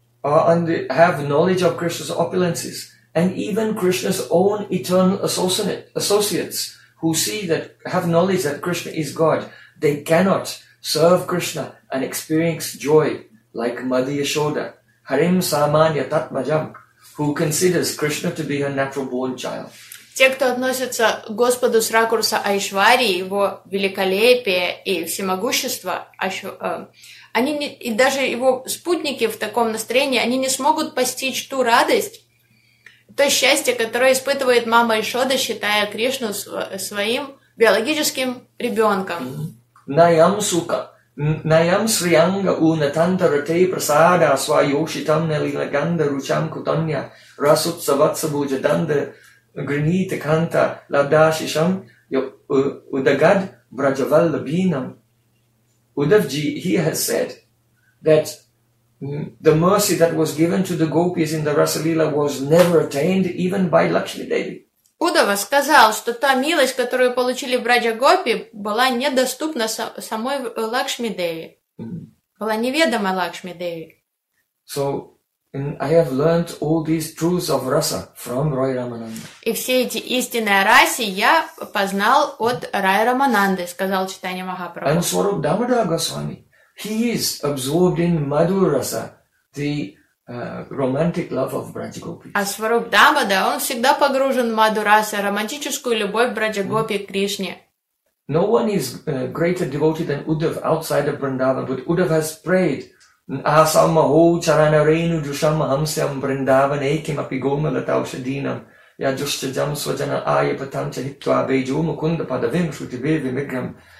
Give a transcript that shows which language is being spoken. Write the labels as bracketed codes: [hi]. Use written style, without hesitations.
[en] are have knowledge of Krishna's opulences, and even Krishna's own eternal associates who see that, have knowledge that Krishna is God, they cannot serve Krishna and experience joy like Madhi Yashoda, Harim Samanya Tatmajam, who considers Krishna to be her natural born child. [ru] Те, кто относится к Господу с ракурса Айшварии, его великолепия и всемогущества, они не, и даже его спутники в таком настроении, они не смогут постичь ту радость, то счастье, которое испытывает мама Ишода, считая Кришну своим биологическим ребенком. [sa] Наям сука, наям сриянга у натанта рате прасада свайошитам нелиганда ручам кутанья расутсаватсабуджа данда Гринита канта ладашишам удагад браджаваллабинам. [en] Удавджи, he has said that the mercy that was given to the gopis in the Rasalila was never attained even by Lakshmi Devi. [ru] Удава сказал, что та милость, которую получили браджа гопи, была недоступна самой Лакшми Деви. Была неведома Лакшми Деви. [en] So, and I have learned all these truths of rasa from Roy Ramananda. [ru] И все эти истинные расы я познал от Рая Рамананды, сказал Чайтанья Махапрабху. [en] And Swarup Damodara Goswami, he is absorbed in madhura rasa, the romantic love of Braja Gopis. [ru] А Swarup Damodara, он всегда погружен в madhura rasa, романтическую любовь Браджа Гопи к Кришне. [en] No one is greater devoted than Uddhav outside of Vrindavan, but Uddhav has prayed [sa] Асамахо чаранарену джушам хамсям бриндаван эйким апигома латаушадинам я джушчаджам сваджана айя патам чанитва бейджу мукунда падавим шутибеви миграм.